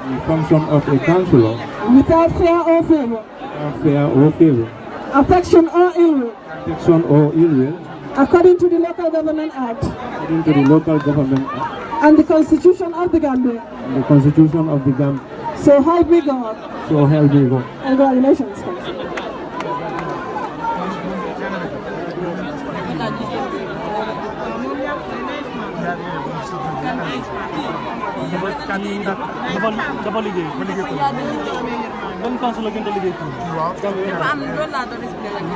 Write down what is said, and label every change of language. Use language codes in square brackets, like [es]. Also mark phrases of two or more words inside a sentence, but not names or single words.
[en] Without fear or favor. Affection or ill will. According to the Local Government Act. And the Constitution of the Gambia. So help me God. Congratulations, councillor. [wo] dafa liggéey ban council la gën a liggéey dafa am loolu laa doon expliqué